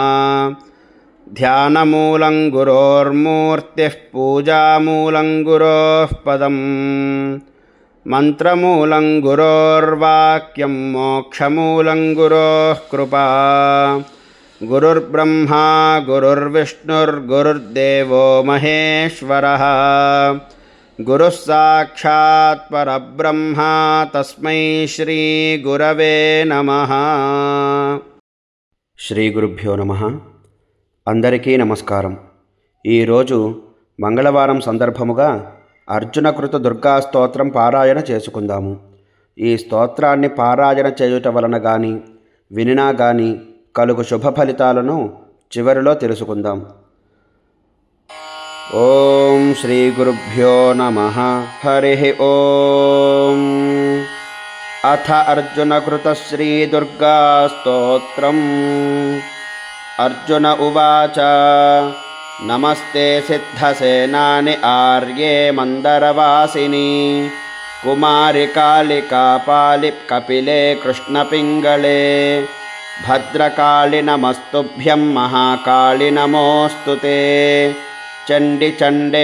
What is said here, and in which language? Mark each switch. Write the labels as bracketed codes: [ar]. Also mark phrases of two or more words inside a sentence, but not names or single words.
[sa] ध्यानमूलं गुरोर्मूर्तिः पूजामूलं गुरोः पदम् मन्त्रमूलं गुरोर्वाक्यं मोक्षमूलं गुरोः कृपा। गुरुर्ब्रह्मा गुरुर्विष्णुर्गुरुर्देवो महेश्वरः गुरुः साक्षात् परब्रह्म तस्मै श्रीगुरवे नमः। [te] శ్రీగురుభ్యో నమః. అందరికీ నమస్కారం. ఈరోజు మంగళవారం సందర్భముగా అర్జునకృత దుర్గా స్తోత్రం పారాయణ చేసుకుందాము. ఈ స్తోత్రాన్ని పారాయణ చేయుట వలన కానీ వినినా కానీ కలుగు శుభ ఫలితాలను చివరిలో తెలుసుకుందాం. ఓం శ్రీ గురుభ్యో నమః. హరి ఓం. అథ అర్జునకృత శ్రీ దుర్గా స్తోత్రం. [sa] अर्जुन उवाच नमस्ते सिद्धसेनानि आर्ये मन्दरवासिनी कुमारि कालिकापालि कपिले कृष्णपिङ्गले भद्रकाळि नमस्तुभ्यं महाकाळि नमोऽस्तु ते चण्डि चण्डे